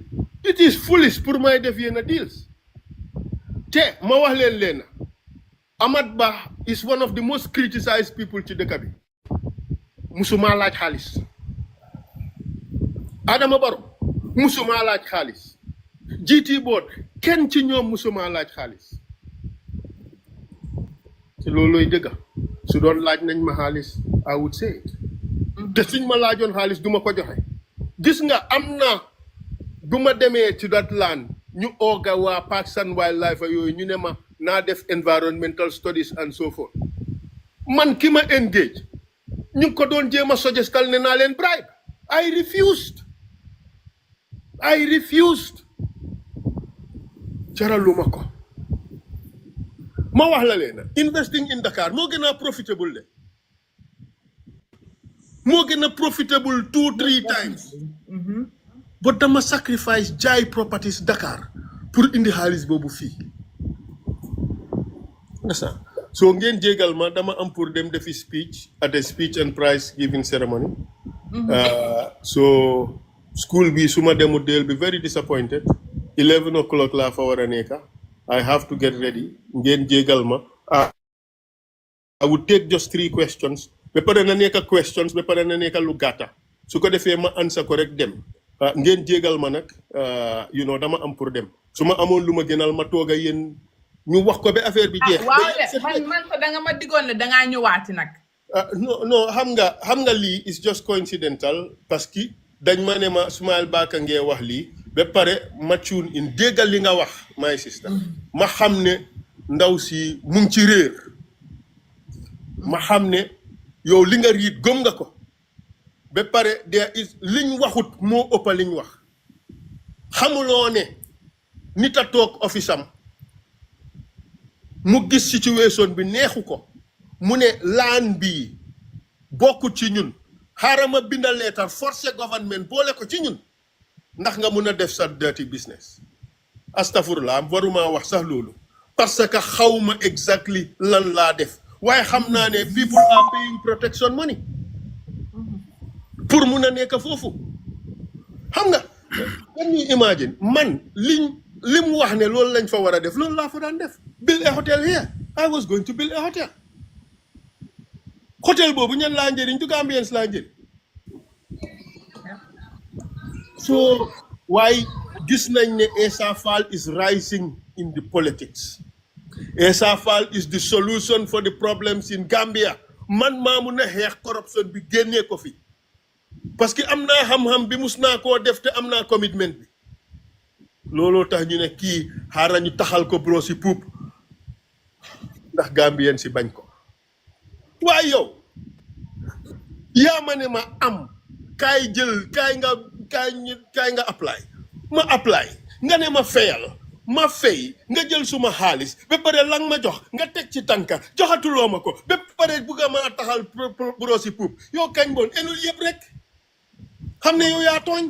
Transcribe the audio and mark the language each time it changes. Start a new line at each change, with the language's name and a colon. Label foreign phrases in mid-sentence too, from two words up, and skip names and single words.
English: It is foolish
Wolof: pour may def yenn
English: deals.
Wolof: Te ma wax leen
English: Amat Bah is one of the most criticized people
Wolof: ci dëkk bi. Musuma laaj xaalis. Adama Barrow musuma laaj xaalis. GT board kenn ci ñoom musuma laaj xaalis. Ci looloy dëgg su doon laaj nañ ma xaalis
English: I would say it.
Wolof: Te suñ ma laajoon xaalis duma ko joxe. Gis nga am na bu ma demee ci
English: that land
Wolof: ñu ooga waa Parks and Wildlife yooyu ñu ne ma naa def
English: environmental studies and so forth.
Wolof: Man ki ma engage ñu ko doon jéem a suggestal ne naa leen bribe.
English: I refused.
Wolof: Jaraluma ko. Ma wax la leen
English: investing in Dakar
Wolof: moo gën a profitable de. Moo gën a profitable 2-3 times. But dama sacrifice jaay properties Dakar pour indi xaalis boobu fii.
English: Understand? So
Wolof: ngeen jégal ma dama am pour dem defi
English: speech at a speech and prize giving ceremony. So
Wolof: school bi suma demut
English: they'll be very disappointed.
Wolof: 11 o'clock laa fa war a nekka.
English: I have to get ready.
Wolof: Ngeen jégal ma.
English: I would take just 3 questions.
Wolof: Ba pare na nekka questions ba pare na nekka lu gàtta. Su ko defee ma answer ko rek dem. Ngeen jégal ma nag dama am pour dem. Su ma amoon lu ma gënal ma toog a yéen ñu wax ko ba affaire bi jeex. waaw de man ko da nga ma diggoon ne da ngaa ñëwaati nag. non xam nga lii
English: is just coincidental
French: parce que
Wolof: dañ ma ne ma Smile Baka ngee wax lii ba pare ma
English: tune in
Wolof: déggal li nga wax
English: my sister.
Wolof: Ma xam ne ndaw si mu ngi ci réer. Ma xam ne yow li nga riit gëm nga ko. Ba pare
English: there is
Wolof: liñ waxut moo ëpp liñ wax. Xamuloo ne nit a toog office am mu gis situation bi neexu ko mu ne laan bii bokkut ci ñun xaaral ma bindal leetar forcé government boole ko ci ñun ndax nga mun a def sa
English: dirty business.
Wolof: Astafurlah waruma wax sax loolu
French: parce que
Wolof: xawma exactly lan laa def waaye xam naa ne
English: people are paying protection money
Wolof: pour mun a nekk foofu. Xam nga
English: can you imagine
Wolof: man lim wax ne loolu lañ fa war a def loolu laa fa daan def.
English: Build a hotel here. I was going to build a hotel.
Wolof: Hotel boobu ñan laa njëriñ du Gambians laa njëriñ.
English: So
Wolof: waaye gis nañ ne
English: Essa Faal is rising in the politics. Essa Faal is the solution for the problems in Gambia.
Wolof: Man maa mun a xeex corruption bi génnee ko fi. Parce que am naa xam-xam bi mus naa koo def te am naa commitment bi. Looloo tax ñu ne kii xaaral ñu taxal ko bro si puub ndax Gambien si bañ ko. Waaye yow yaa ma ne ma am kaay nga apply ma apply nga ne ma fayal ma fay nga jël suma xaalis ba pare lang ma jox nga teg ci tànka joxatuloo ma ko ba pare bugga ma taxal bro si puub yow kañ boon enul yëpp rek xam ne yow yaa tooñ.